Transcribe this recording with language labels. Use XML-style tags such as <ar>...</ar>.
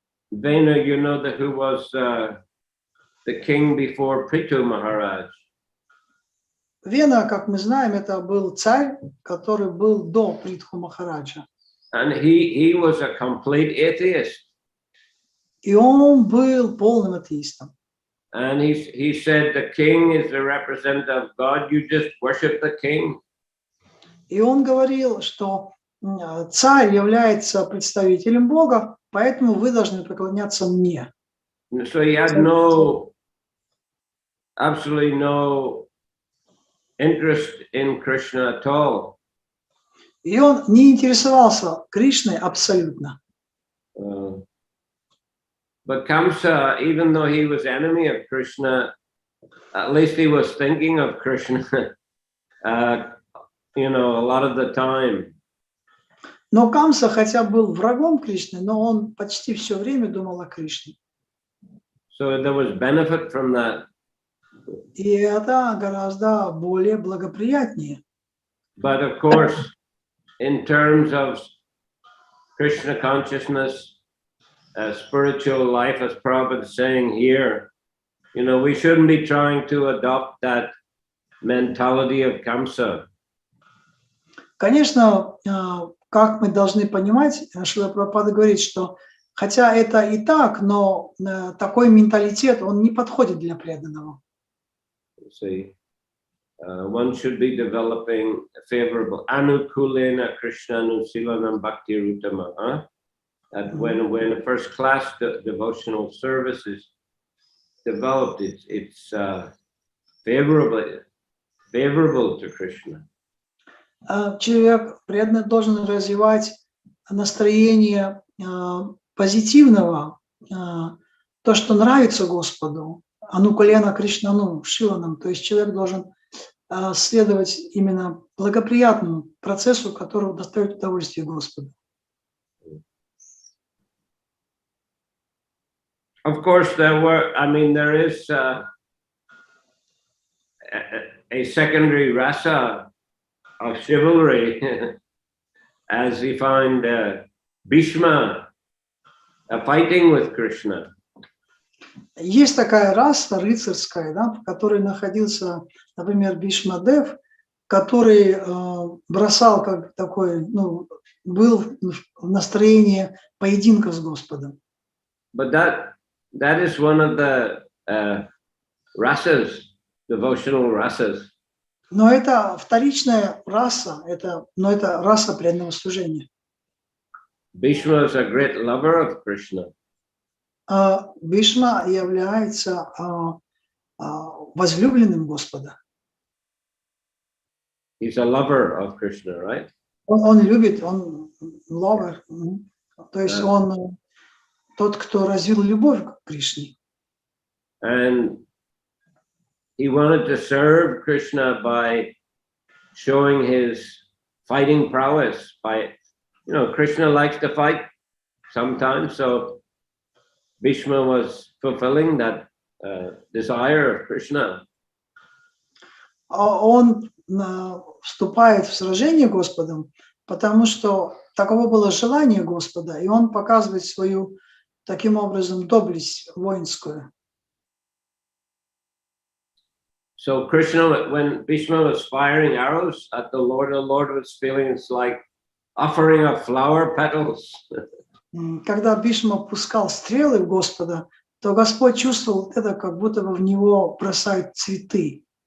<en>Vena, you know, who was the king before Prithu Maharaj.</en> <ru>Вена, как мы знаем, это был царь, который был до Притху Махараджа.</ru> <en>And he was a complete atheist.</en> <ru>И он был полным атеистом.</ru> <en>And he said the king is the representative of God, you just worship the king.</en> <ru>И он говорил, что царь является представителем Бога, поэтому вы должны преклоняться мне.</ru> <en>So he had absolutely no interest in Krishna at all.</en> <ru>И он не интересовался Кришной абсолютно.</ru> <en>But Kamsa, even though he was enemy of Krishna, at least he was thinking of Krishna, you know, a lot of the time.</en> <ru>Но Камса, хотя был врагом Кришны, но он почти все время думал о Кришне.</ru> <en>So there was benefit from that.</en> <ru>И это гораздо более благоприятнее.</ru> <en>But of course, in terms of Krishna consciousness, spiritual life, as Prabhupada is saying here, you know, we shouldn't be trying to adopt that mentality of Kamsa.</en> <ru>Конечно, как мы должны понимать, Шрила Прабхупада говорит, что хотя это и так, но такой менталитет, он не подходит для преданного.</ru> <en>See, one should be developing favorable</en> <sa>anukulena Krishna anusilanam bhakti rutama.</sa> <en>That when a first class devotional service is developed, it's favorable to Krishna.</en> <ru>Человек преданный должен развивать настроение позитивного, то, что нравится Господу, анукулена Кришнану, шиланам, то есть человек должен следовать именно благоприятному процессу, который доставит удовольствие Господу.</ru> <en>Of course, there is a secondary rasa of chivalry, as we find Bhishma fighting with Krishna.</en> <ru>Есть такая раса рыцарская, да, в которой находился, например, Бхишмадев, который бросал как такой, ну, был в настроении поединка с Господом.</ru> <en>But that is one of the rasas, devotional rasas.</en> <ru>Но это вторичная раса, но это раса преданного служения.</ru> <en>Bhishma is a great lover of Krishna.</en> <ru>Бхишма является возлюбленным Господа.</ru> <en>He's a lover of Krishna, right?</en> <ru>Он любит, он lover, то есть он тот, кто развил любовь к Кришне.</ru> <en>And he wanted to serve Krishna by showing his fighting prowess. By, Krishna likes to fight sometimes, so Bhishma was fulfilling that desire of Krishna.</en> <ru>Он вступает в сражение Господом, потому что таково было желание Господа, и он показывает свою, таким образом, доблесть воинскую.</ru> <en>So Krishna, when Bhishma was firing arrows at the Lord was feeling it's like offering up flower petals.</en> <ru>Когда Бхишма пускал стрелы в Господа, то Господь чувствовал это, как будто бы в него бросают цветы.</ru>